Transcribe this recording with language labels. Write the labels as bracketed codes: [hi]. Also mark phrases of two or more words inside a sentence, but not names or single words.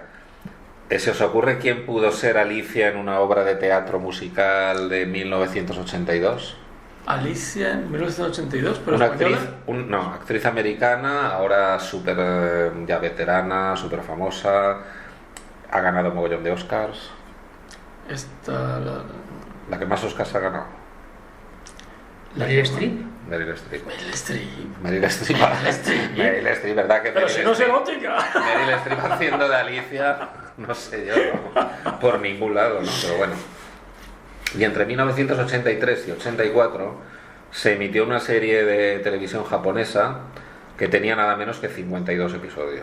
[es] ¿Se os ocurre quién pudo ser Alicia en una obra de teatro musical de 1982? Alicia en 1982, pero Una española. actriz americana, ahora súper ya veterana, súper famosa, ha ganado un mogollón de Oscars. Esta, La que más Oscars ha ganado. ¿Meryl Streep? Meryl Streep. Meryl Streep. Meryl Streep. Meryl Streep. Meryl Streep, ¿verdad que Pero Meryl si no es Streep- erótica. Meryl Streep haciendo de Alicia, no sé yo, ¿no? Por ningún lado, ¿no? Pero bueno. Y entre 1983 y 84 se emitió una serie de televisión japonesa que tenía nada menos que 52 episodios.